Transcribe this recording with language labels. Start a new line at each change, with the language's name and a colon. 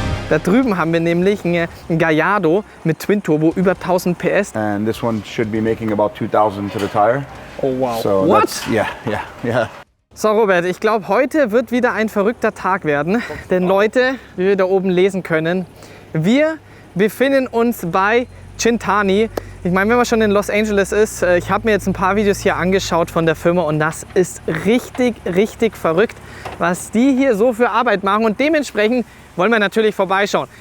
German: Da drüben haben wir nämlich einen Gallardo mit Twin Turbo, über 1000 PS.
English: And this one should be making about 2,000 to the tire. Oh wow. So What? Yeah.
German: So Robert, ich glaube, heute wird wieder ein verrückter Tag werden. Denn Leute, wie wir da oben lesen können, wir befinden uns bei Centani. Ich meine, wenn man schon in Los Angeles ist, ich habe mir jetzt ein paar Videos hier angeschaut von der Firma und das ist richtig, richtig verrückt, was die hier so für Arbeit machen und dementsprechend wollen wir natürlich vorbeischauen.